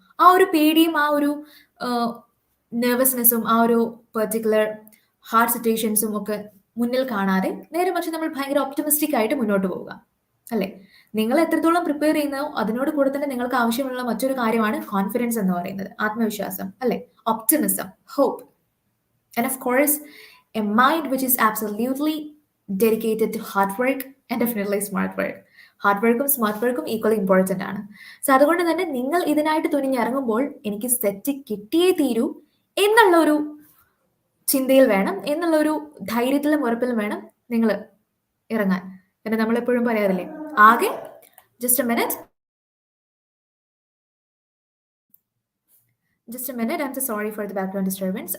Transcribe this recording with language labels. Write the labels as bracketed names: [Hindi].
[Malayalam] ആ ഒരു പേടിയും ആ ഒരു നെർവസ്നെസ്സും ആ ഒരു പെർട്ടിക്കുലർ ഹാർഡ് സിറ്റുവേഷൻസും ഒക്കെ മുന്നിൽ കാണാതെ നേരെ മറിച്ച് നമ്മൾ ഭയങ്കര ഒപ്റ്റിമിസ്റ്റിക് ആയിട്ട് മുന്നോട്ട് പോവുക അല്ലെ. നിങ്ങൾ എത്രത്തോളം പ്രിപ്പയർ ചെയ്യുന്നോ അതിനോട് കൂടെ തന്നെ നിങ്ങൾക്ക് ആവശ്യമുള്ള മറ്റൊരു കാര്യമാണ് കോൺഫിഡൻസ് എന്ന് പറയുന്നത്, ആത്മവിശ്വാസം അല്ലെ, optimism, hope. [English] And of course, a mind which is absolutely dedicated to hard work and definitely smart work. [Malayalam] Hard വർക്കും സ്മാർട്ട് വർക്കും ഈക്വലി ഇമ്പോർട്ടൻ്റ് ആണ്. സോ അതുകൊണ്ട് തന്നെ നിങ്ങൾ ഇതിനായിട്ട് തുനിഞ്ഞിറങ്ങുമ്പോൾ എനിക്ക് സെറ്റ് കിട്ടിയേ തീരൂ എന്നുള്ള ഒരു ചിന്തയിൽ വേണം, എന്നുള്ള ഒരു ധൈര്യത്തിലും ഉറപ്പിലും വേണം നിങ്ങൾ ഇറങ്ങാൻ. പിന്നെ നമ്മളെപ്പോഴും പറയാറില്ലേ, ആകെ [English] Just a minute, I'm so sorry for the background disturbance.